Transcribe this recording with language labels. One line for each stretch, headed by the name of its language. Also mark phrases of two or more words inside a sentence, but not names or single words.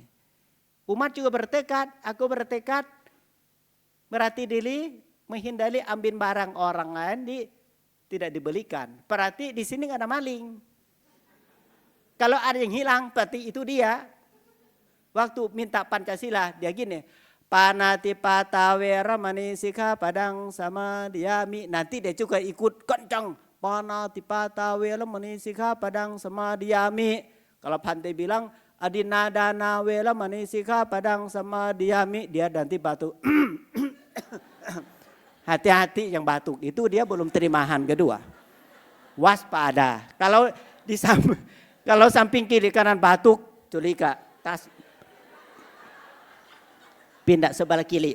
Indonesian: Umat juga bertekad. Aku bertekad. Berarti diri menghindari ambil barang orang lain tidak dibelikan. Berarti di sini nggak ada maling. Kalau ada yang hilang berarti itu dia. Waktu minta Pancasila dia gini,
Pali: Panatipata weramani sikkhapadang samadhiyami.
Indonesian: Nanti dia juga ikut kencang.
Pali: Panatipata weramani sikkhapadang samadhiyami.
Indonesian: Kalau Bhante bilang
Pali: adinadana weramani sikkhapadang samadhiyami,
Indonesian: dia nanti batuk. Hati-hati yang batuk itu dia belum terimahan kedua. Waspada. Kalau kalau samping kiri kanan batuk, culika tas pindah sebelah kiri.